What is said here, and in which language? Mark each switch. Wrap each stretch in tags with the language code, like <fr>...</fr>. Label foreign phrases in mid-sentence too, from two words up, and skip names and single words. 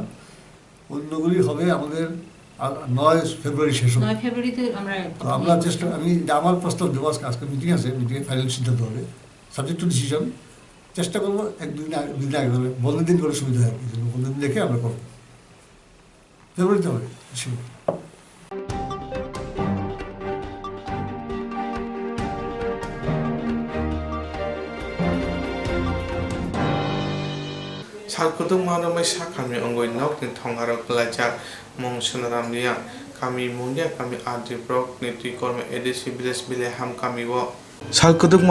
<bn>অন্যগুলি হবে আমাদের 9 ফেব্রুয়ারি শেষ হবে। 9 ফেব্রুয়ারিতে আমরা চেষ্টা, আমি আমার প্রস্তাব দেবো, আজকে মিটিং আছে, মিটিংয়ে ফাইনাল সিদ্ধান্ত হবে</bn> <en>subject to decision.</en> <bn>চেষ্টা করবো 1-2 দিন আগে হবে, বন্ধের দিন করে সুবিধা হয়, বন্ধের দিন দেখে আমরা করবো, ফেব্রুয়ারিতে হবে।</bn> <trp>Koktwma ramai sakami ongoi nok ni thongarok lajak mong sonaram liya kami mungya kami adi brok ni tui korma edisi biles bile ham kami wo Koktwma</trp>